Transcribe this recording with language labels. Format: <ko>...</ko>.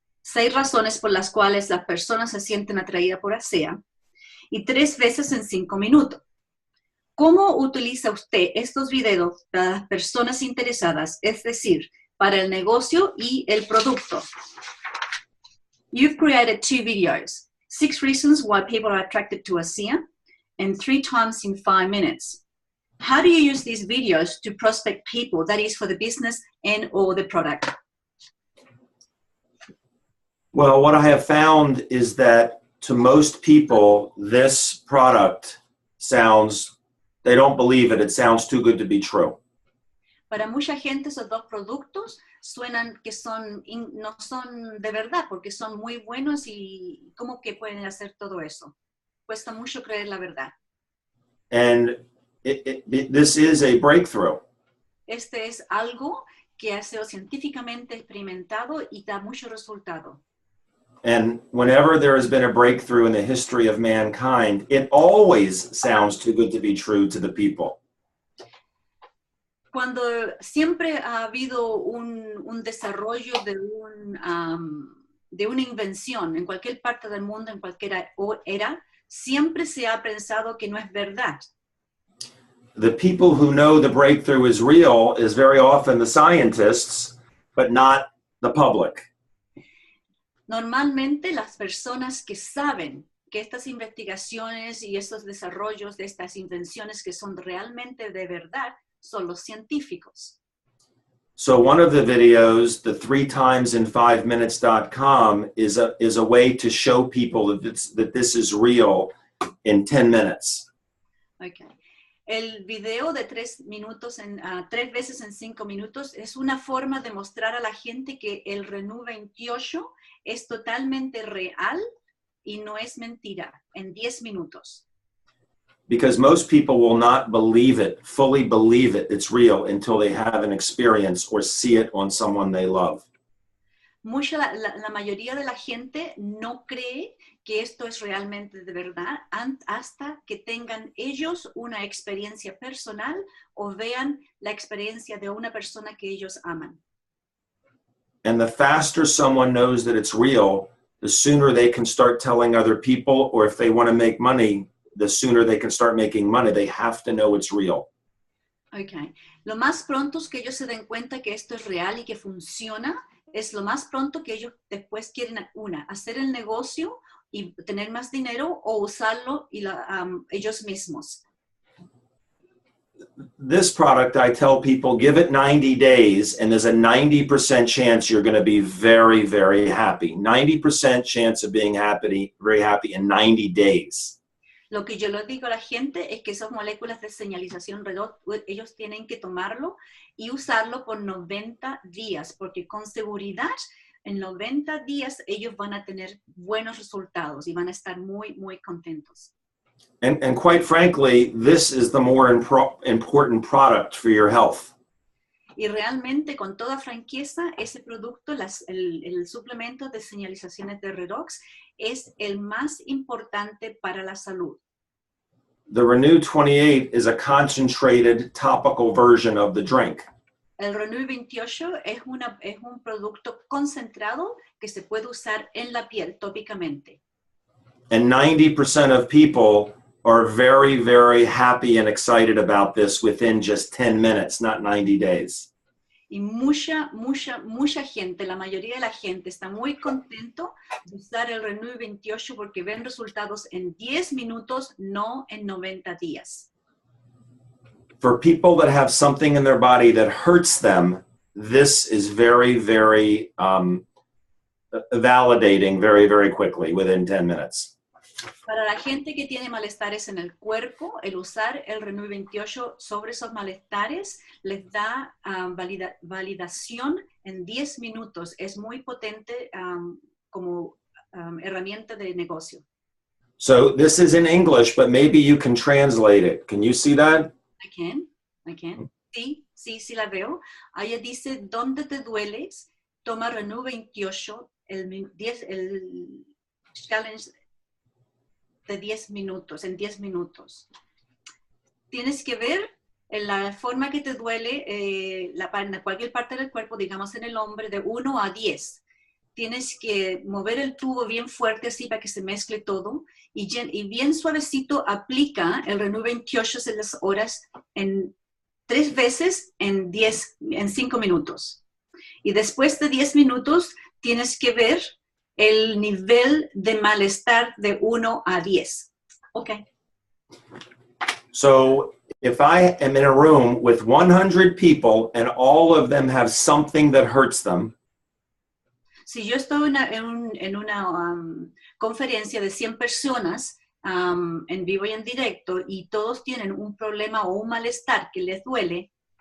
<es>6 razones por las cuales las personas se sienten atraídas por ASEA y 3 veces en 5 minutos. ¿Cómo utiliza usted estos videos para las personas interesadas, es decir, para el negocio y el producto?</es> <en>You've created 2 videos, 6 reasons why people are attracted to ASEA and 3 times in 5 minutes. How do you use these videos to prospect people, that is for the business and or the product? Well, what I have found is that to most people, this product sounds, they don't believe it. It sounds too good to be true.</en> <es>Para mucha gente esos 2 productos suenan que no son de verdad porque son muy buenos y ¿cómo que pueden hacer todo eso? Cuesta mucho creer la verdad.</es> <en>And this is a breakthrough.</en> <es>Este es algo que ha sido científicamente experimentado y da mucho resultado.</es> <en>And whenever there has been a breakthrough in the history of mankind, it always sounds too good to be true to the people.</en> <es>Cuando siempre ha habido un desarrollo de una invención en cualquier parte del mundo, en cualquier era, siempre se ha pensado que no es verdad.</es> <en>The people who know the breakthrough is real is very often the scientists, but not the public.</en> <es>Normalmente las personas que saben que estas investigaciones y estos desarrollos de estas invenciones que son realmente de verdad son los científicos.</es> <en>So one of the videos, the 3timesin5minutes.com, is a way to show people that this is real in 10 minutes. Okay.</en> <es>El video de 3 veces en 5 minutos es una forma de mostrar a la gente que el Renú 28 es totalmente real y no es mentira, en 10 minutos.</es> <en>Because most people will not believe it, fully believe it, it's real, until they have an experience or see it on someone they love.</en> <es>La mayoría de la gente no cree que esto es realmente de verdad hasta que tengan ellos una experiencia personal o vean la experiencia de una persona que ellos aman.</es> <en>And the faster someone knows that it's real, the sooner they can start telling other people, or if they want to make money, the sooner they can start making money. They have to know it's real. Okay.</en> <es>Lo más pronto que ellos se den cuenta que esto es real y que funciona, es lo más pronto que ellos después quieren hacer el negocio y tener más dinero o usarlo ellos mismos.</es> <en>This product, I tell people, give it 90 days and there's a 90% chance you're going to be very, very happy. 90% chance of being very happy in 90 days.</en> <es>Lo que yo le digo a la gente es que esas moléculas de señalización redox, ellos tienen que tomarlo y usarlo por 90 días, porque con seguridad en 90 días ellos van a tener buenos resultados y van a estar muy, muy contentos.</es> <en>And quite frankly, this is the more important product for your health.</en> <es>Y realmente, con toda franqueza, ese producto, el suplemento de señalizaciones de redox, es el más importante para la salud.</es> <en>The Renew 28 is a concentrated topical version of the drink.</en> <es>El Renew 28 es un producto concentrado que se puede usar en la piel tópicamente.</es> <en>And 90% of people are very, very happy and excited about this within just 10 minutes, not 90 days.</en> <es>Y mucha gente, la mayoría de la gente está muy contento de usar el Renew 28 porque ven resultados en 10 minutos, no en 90 días.</es> <en>For people that have something in their body that hurts them, this is very, very validating very, very quickly, within 10 minutes.</en> <es>Para la gente que tiene malestares en el cuerpo, el usar el Renew 28 sobre esos malestares les da validación en 10 minutos. Es muy potente como herramienta de negocio.</es> <en>So this is in English, but maybe you can translate it. Can you see that? I can.</en> <es>Sí, la veo. Ahí dice, ¿dónde te dueles? Toma Renew 28, el challenge de 10 minutos, en 10 minutos. Tienes que ver en la forma que te duele en cualquier parte del cuerpo, digamos en el hombre, de 1 a 10. Tienes que mover el tubo bien fuerte así para que se mezcle todo y bien suavecito aplica el Renew 28 en las horas en 3 veces en 5 minutos. Y después de 10 minutos tienes que ver el nivel de malestar de 1 a 10.</es> <en>Okay. So if I am in a room with 100 people and all of them have something that hurts them,</en> <es>si yo estoy en una conferencia de 100 personas en vivo y en directo y todos tienen un problema o un malestar que les duele,</es>